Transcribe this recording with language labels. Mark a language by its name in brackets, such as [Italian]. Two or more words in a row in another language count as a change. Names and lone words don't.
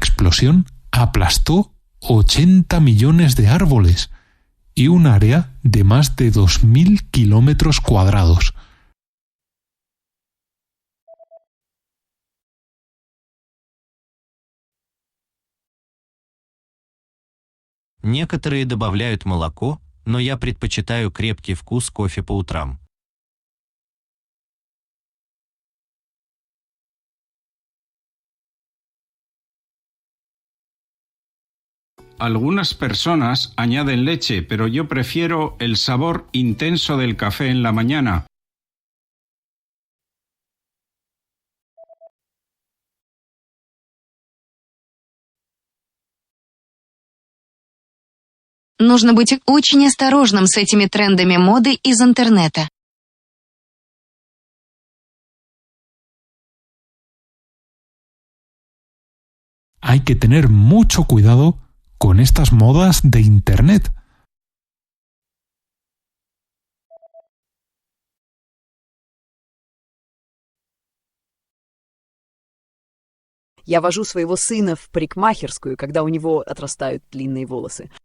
[Spanish] explosión aplastó 80 millones de árboles y un área de más de 2.000 kilómetros cuadrados. [Russian] Некоторые добавляют молоко, но я предпочитаю крепкий вкус кофе по утрам. [Spanish] Algunas personas añaden leche, pero yo prefiero el sabor intenso del café en la mañana. [Russian] Нужно быть очень осторожным с этими трендами моды из интернета. [Spanish] Hay que tener mucho cuidado con estas modas de Internet. [Russian] Я вожу своего сына в парикмахерскую, когда у него отрастают длинные волосы.